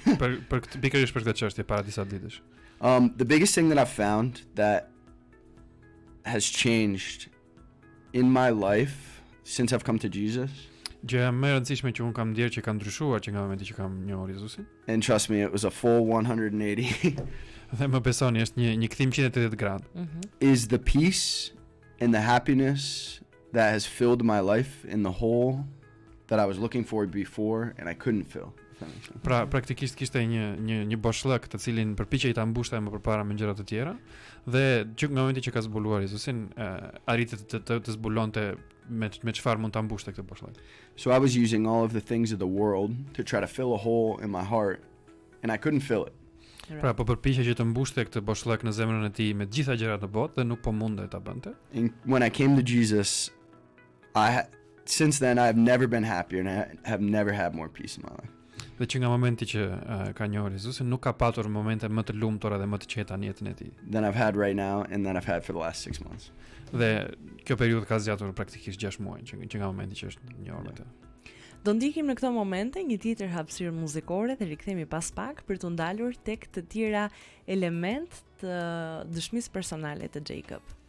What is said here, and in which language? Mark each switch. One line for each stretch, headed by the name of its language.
Albanian: Pikërisht për këtë çështje para disa ditësh.
English: The biggest thing that I've found that has changed in my life since I've come to Jesus.
Albanian: Gjëja më e rëndësishme që un kam ndier që ka ndryshuar që nga momenti që kam njohur Jezusin.
English: And trust me, it was a full 180.
Albanian: Dhe më besoni, është një kthim 180 gradë.
English: Is the peace and the happiness that has filled my life in the hole that I was looking for before and I couldn't fill.
Albanian: Pra praktikisht kishte një boshllëk të cilin përpiqej ta mbushte më përpara me gjëra të tjera dhe që nga momenti që ka zbuluar Jezusin arriti të zbulonte me çfarë mund ta mbushte këtë boshllëk.
English: So I was using all of the things of the world to try to fill a hole in my heart and I couldn't fill it.
Albanian: Pra po përpiqej që të mbushte këtë boshllëk në zemrën e tij me të gjitha gjërat në botë dhe nuk po mundej ta bënte.
English: And when I came to Jesus, since then I've never been happier and I have never had more peace in my life.
Albanian: Dhe që nga momenti që ka njohur Jezusin nuk ka patur momente më të lumtura dhe më të qeta në jetën e tij.
English: Than I've had right now and that I've had for the last 6 months.
Albanian: Dhe kjo periudhë ka zgjatur praktikisht 6 muaj që nga momenti që është njohur me të. Do ndikim në këto momente një tjetër hapësirë muzikore dhe rikthehemi pas pak për të ndalur tek të tjera element të dëshmisë personale të Jacob.